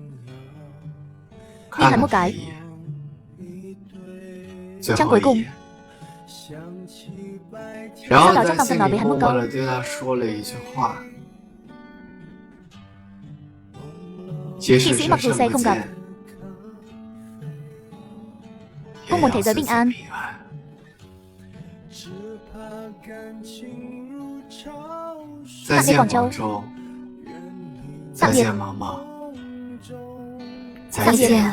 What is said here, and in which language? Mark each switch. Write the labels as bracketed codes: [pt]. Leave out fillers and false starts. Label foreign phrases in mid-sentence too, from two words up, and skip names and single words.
[zh] 看了他一眼，最后一眼，然后在心里默默的对他说了一句话：即使生生不见。 [vi] Không muốn thế giới bình an. Tạm biệt Quảng Châu. Tạm biệt. Tạm biệt.